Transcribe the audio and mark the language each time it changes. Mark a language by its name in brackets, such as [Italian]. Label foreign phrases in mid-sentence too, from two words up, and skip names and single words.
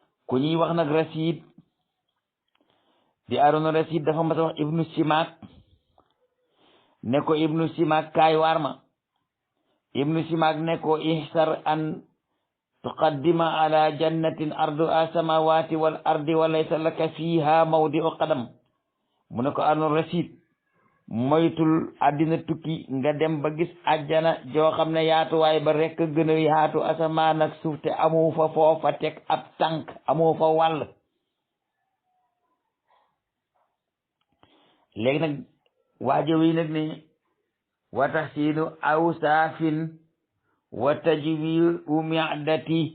[Wolof] ku ñuy wax nag Rasid di Aaron Rasid dafa mas a wax Ibnu Simaak ne ko Ibnu Simaak kaay waar ma Ibnu Simaak ne ko [Arabic] احذر أن تقدم على جنة عرضها السماوات والأرض وليس لك فيها موضع قدم [Wolof] mu ne ko Aaron Rasid moytul àddina tukki nga dem ba gis àjjana joo xam ne yaatuwaay ba rekk gën a yaatu asamaan ak suuf te amu fa foofa teg ab tànk amu fa wàll. léegi nag waajo wi nag ne [Arabic] وتحسين أوصاف وتجويع معدة